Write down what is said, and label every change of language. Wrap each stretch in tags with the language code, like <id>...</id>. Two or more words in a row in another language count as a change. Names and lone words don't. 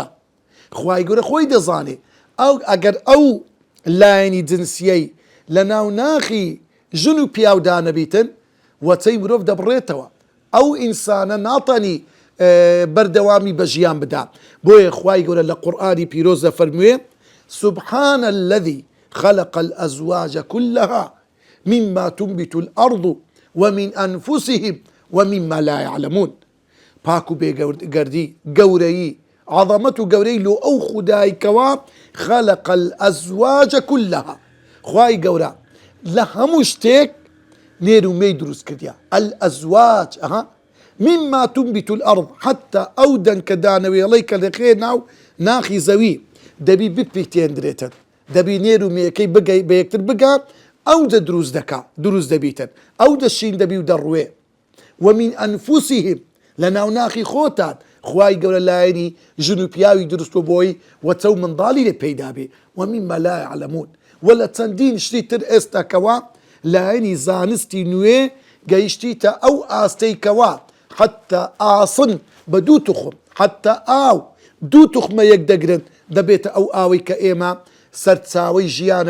<ckb>خوای گەورە خۆی دەزانێ ئەگەر ئەو لایەنی جنسیەی لە ناو ناخی ژن و پیاودا نەبیتن، وەچەی مرۆڤ دەبڕێتەوە، ئەو ئینسانە ناتانی بەردەوامی بە ژیان بدا. بۆیە خوای گەورە لە قورئانی پیرۆز دەفەرموێ</ckb> <ar>سبحان الذي خلق الأزواج كلها مما تنبت الأرض ومن أنفسهم ومما لا يعلمون.</ar> <ckb>پاک و بێگەردی، گەورەیی، عەظەمەت و گەورەی لۆ ئەو خودای کەوا</ckb> <ar>خلق الأزواج كلها،</ar> <ckb>خوای گەورە لە هەموو شتێک نێر و مەی دروست کردیە.</ckb> <ar>الأزواج مما تنبت الأرض،</ar> <ckb>حتى ئەو دەنگ کە دانەوێڵەی کە دەخێ ناو ناخی زەوی دەبی بپیتێندرێتن، دەبی نێرومەکەی بگەی بە یەکتر بگات ئەو دە دروست دەکات دروست دەبیتن ئەو دەشین دەبی و دەڕوێ</ckb> <ar>ومن ئەنفوسیهم</ar> <ckb>لە ناوناخی خۆتان خوای گەورە لایەنی ژن و پیاوی دروستوە بۆی وەچە و منداڵی لێ پەیدا بێ</ckb> <ar>ومما لا يعلمون</ar> <ckb>وە لە چەندین شتی تر ئێستا کەوا لایەنی زانستی نوێ گەیشتیتە ئەو ئاستەی کەوا حتى ئاسن بە دوو توخم حتى ئاو دوو توخمە یەک دەگرن دەبێتە ئەو ئاوەی کە ئێمە سەرچاوەی ژیانە</ckb>